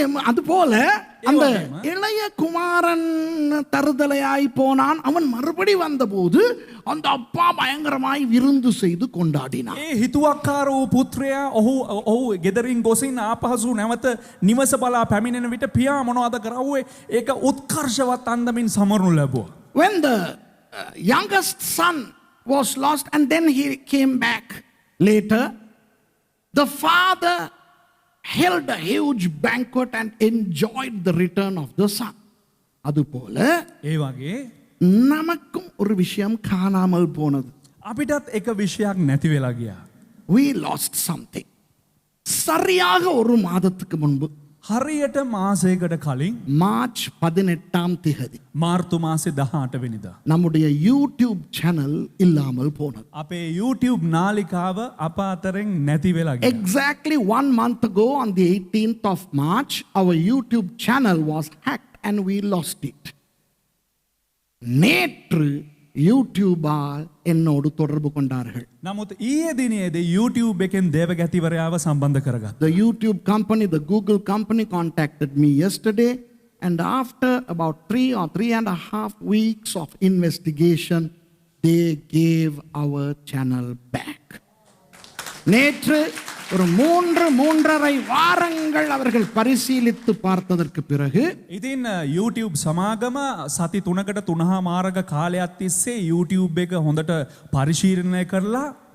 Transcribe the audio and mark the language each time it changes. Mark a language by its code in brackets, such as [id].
[ta] அது போல அந்த இளைய குமாரன் தருதலையாய் போனான். அவன் மறுபடி வந்தபோது அந்த அப்பா பயங்கரமாய் விருந்து செய்து கொண்டாடினான். [si] ඒ හිතුවක්කාර වූ පුත්‍රයා ඔහු ගෙදරින් ගොසින් ආපහසු නැවත නිවස බලා පැමිණෙන විට පියා මොනවද කරවුවේ? ඒක උත්කර්ෂවත් අන්දමින් සමරනු ලැබුවා. [en] When the youngest son was lost and then he came back later, the father held a huge banquet and enjoyed the return of the son. [ta] அதுபோல [si] ඒ වගේ [ta] நமக்கும் ஒரு விஷயம் காணாமல் போனது. [si] අපිටත් එක විෂයක් නැති වෙලා ගියා. [en] We lost something. [ta] சரியாக ஒரு மாதத்துக்கு முன்பு [si] හරියට මාසයකට කලින් [ta] மார்ச் 18ஆம் திகதி [si] මාර්තු මාසේ 18 වෙනිදා [ta] நம்முடைய யூடியூப் சேனல் இல்லாமல் போனது. [si] අපේ YouTube නාලිකාව අප අතරින් නැති වෙලා ගියා. [en] Exactly 1 month ago on the 18th of March, our YouTube channel was hacked and we lost it. [ta] நேற்று யூடியூபால் என்னோடு தொடர்பு கொண்டார்கள். [si] නමුත් ඊයේ දිනේදී YouTube එකෙන් දේවගැතිවරයාව සම්බන්ධ කරගත්තා. [en] The YouTube company, the Google company contacted me yesterday, and after about 3 or 3.5 weeks of investigation, they gave our channel back. [ta] நேற்று ஒரு 3.5 வாரங்கள் அவர்கள் பரிசீலித்து பார்த்ததற்கு பிறகு [si] ඉතින් YouTube සමාගම සති 3කට 3.5 කාලයක් තිස්සේ YouTube එක හොඳට පරිශීලනය කරලා